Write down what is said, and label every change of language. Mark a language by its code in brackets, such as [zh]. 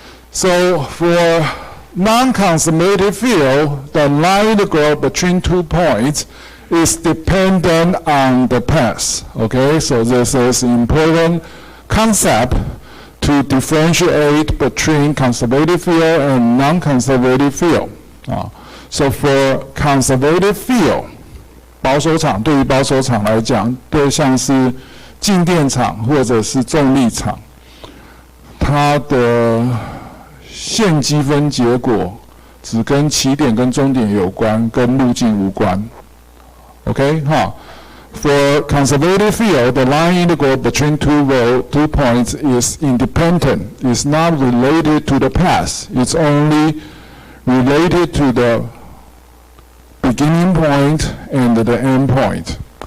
[en] So for non-conservative field, the line integral between 2 points is dependent on the path. Okay, so this is an important concept to differentiate between conservative field and non-conservative field. So for conservative field, [zh] 保守场对于保守场来讲，对像是静电场或者是重力场，它的线积分结果只跟起点跟终点有关，跟路径无关。 [en] Okay, For conservative field, the line integral between two points is independent. It's not related to the path. It's only related to the beginning point and the end point.